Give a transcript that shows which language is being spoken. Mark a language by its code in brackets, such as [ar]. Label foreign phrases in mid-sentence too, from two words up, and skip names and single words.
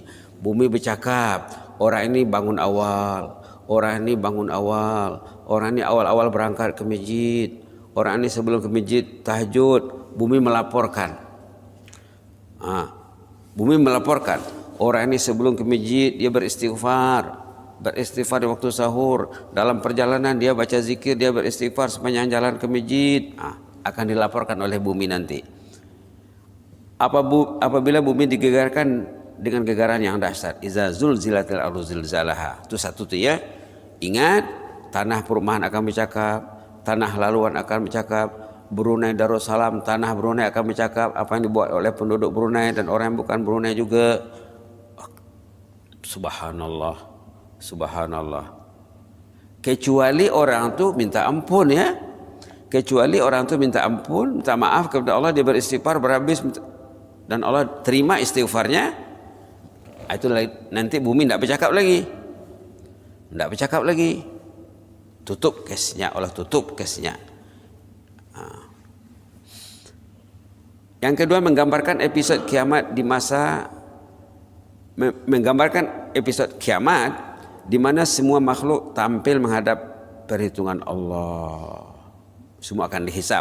[ms] Bumi bercakap, orang ini bangun awal, orang ini bangun awal, orang ini awal-awal berangkat ke masjid, orang ini sebelum ke masjid tahajud. Bumi melaporkan. Bumi melaporkan. Orang ini sebelum ke masjid dia beristighfar di waktu sahur. Dalam perjalanan dia baca zikir, dia beristighfar sepanjang jalan ke masjid. Akan dilaporkan oleh bumi nanti. Apabila bumi digegarkan dengan gegaran yang dahsyat, [ar] iza zulzilatil ardu zilzalaha. [ms] Itu satu tuh ya. Ingat, tanah perumahan akan bercakap, tanah laluan akan bercakap, Brunei Darussalam, tanah Brunei akan bercakap apa yang dibuat oleh penduduk Brunei dan orang yang bukan Brunei juga. [ar] Subhanallah, subhanallah. [ms] Kecuali orang tu minta ampun ya. Kecuali orang tu minta ampun, minta maaf kepada Allah, dia beristighfar berhabis dan Allah terima istighfarnya. Itu nanti bumi tidak bercakap lagi. Tidak bercakap lagi. Tutup kesnya, Allah tutup kesnya. Yang kedua, menggambarkan episode kiamat di masa di mana semua makhluk tampil menghadap perhitungan Allah. Semua akan dihisab.